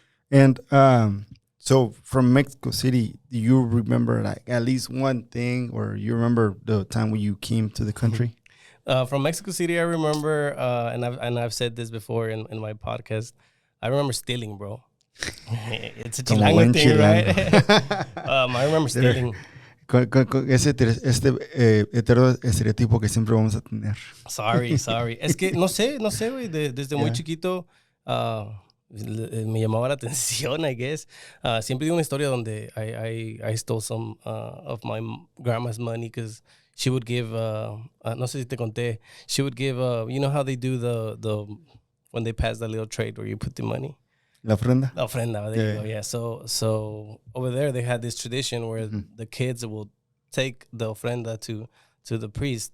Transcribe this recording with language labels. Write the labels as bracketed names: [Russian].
[English] And so from Mexico City, do you remember like at least one thing, or you remember the time when you came to the country? From Mexico City, I remember, and I've said this before in my podcast. I remember stealing, bro. It's a Chilango thing, right? I remember stealing. [Spanish] Ese eterno estereotipo que siempre vamos a tener. [English] Sorry. [Spanish] Es que no sé, güey. Desde muy chiquito me llamaba la atención, [English] I guess. [Spanish] Siempre digo una historia donde [English] I stole some of my grandma's money because she would give, [Spanish] no sé si te conté, [English] she would give, you know how they do the when they pass that little trade where you put the money? [Spanish] La ofrenda. [English] La ofrenda, there you go, yeah. So over there they had this tradition where the kids will take the ofrenda to the priest.